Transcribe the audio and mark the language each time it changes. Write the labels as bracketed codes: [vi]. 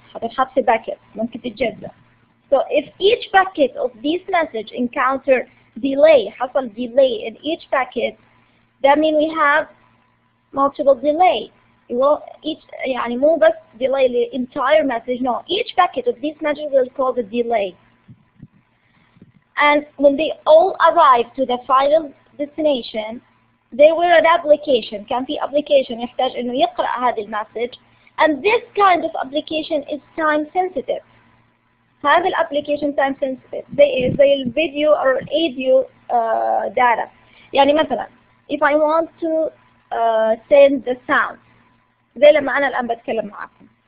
[ar] هتتحط في bucket ممكن تتجزأ. [en] So if each packet of this message encounter delay, [ar] حصل [en] delay in each packet, that means we have multiple delay. Each [ar] يعني مو بس [en] delay the entire message. No, each packet of this message will cause a delay. And when they all arrive to the final destination, they were an application. [ar] كان في application يحتاج إنه يقرأ هذه المسج, [en] and this kind of application is time sensitive. [ar] هذا الapplication [en] time sensitive [ar] زي الفيديو [en] or audio data. [ar] يعني مثلا [en] if I want to send the sound, [ar] زي لما أنا الآن بتكلم معكم.